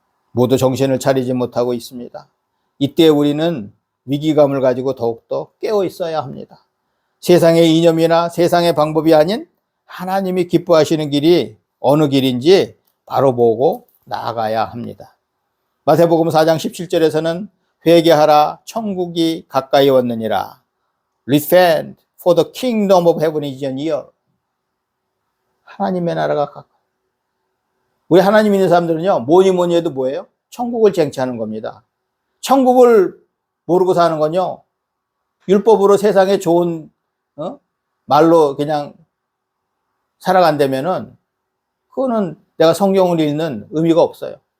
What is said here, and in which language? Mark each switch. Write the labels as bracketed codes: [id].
[ko] 모두 정신을 차리지 못하고 있습니다. 이때 우리는 위기감을 가지고 더욱더 깨어 있어야 합니다. 세상의 이념이나 세상의 방법이 아닌 하나님이 기뻐하시는 길이 어느 길인지 바로 보고 나아가야 합니다. 마태복음 4장 17절에서는 회개하라, 천국이 가까이 왔느니라. [en] Repent, for the kingdom of heaven is near. [ko] 하나님의 나라가 가까이. 우리 하나님 있는 사람들은요, 뭐니 해도 뭐예요? 천국을 쟁취하는 겁니다. 천국을 모르고 사는 건요, 율법으로 세상에 좋은 말로 그냥 살아간다면은 그거는 내가 성경을 읽는 의미가 없어요.